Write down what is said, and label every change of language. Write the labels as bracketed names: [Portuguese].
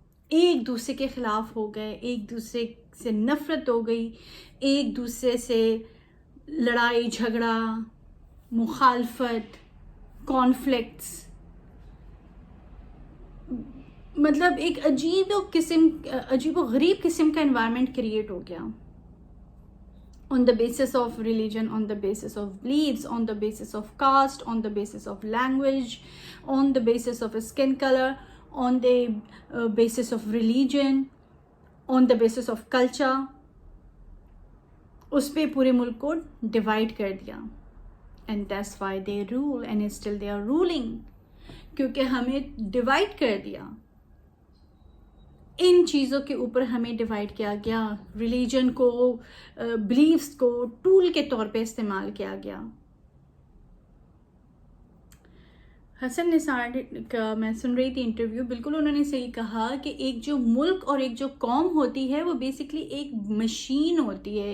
[Hindi] एक दूसरे के ख़िलाफ़ हो गए, एक दूसरे से नफ़रत हो गई, एक दूसरे से लड़ाई झगड़ा, मुखालफत, कॉन्फ्लिक्ट्स. मतलब एक अजीब व गरीब किस्म का एनवायरनमेंट क्रिएट हो गया. [English] On the basis of religion, on the basis of beliefs, on the basis of caste, on the basis of language, on the basis of skin color, on the basis of religion, on the basis of culture. [Hindi] उस पे पूरे मुल्क को divide कर दिया. [English] And that's why they rule and still they are ruling, [Hindi] क्योंकि हमें divide कर दिया. इन चीज़ों के ऊपर हमें डिवाइड किया गया. रिलीजन को, बिलीव्स को टूल के तौर पे इस्तेमाल किया गया. हसन निसार का मैं सुन रही थी इंटरव्यू, बिल्कुल उन्होंने सही कहा कि एक जो मुल्क और एक जो कौम होती है वो बेसिकली एक मशीन होती है.